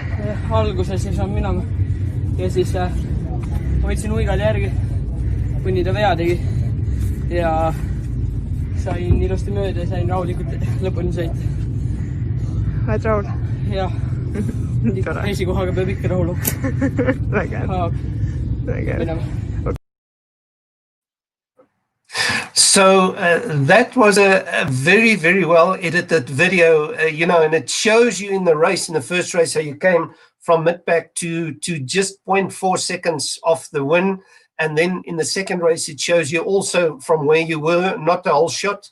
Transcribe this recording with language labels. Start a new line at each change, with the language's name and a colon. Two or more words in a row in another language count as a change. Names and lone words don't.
Estonian: Alguses ei saanud minema ja siis ma võtsin uigali järgi, kuni ta vea tegi ja sain ilusti mööda ja sain rahulikult lõpuni sõita. Oled rahul? Jah, esikohaga peab ikka rahul olema. Väga hea.
English: So that was a very, very well edited video, and it shows you in the race, in the first race, how you came from mid-pack to just 0.4 seconds off the win. And then in the second race, it shows you also from where you were, not the whole shot.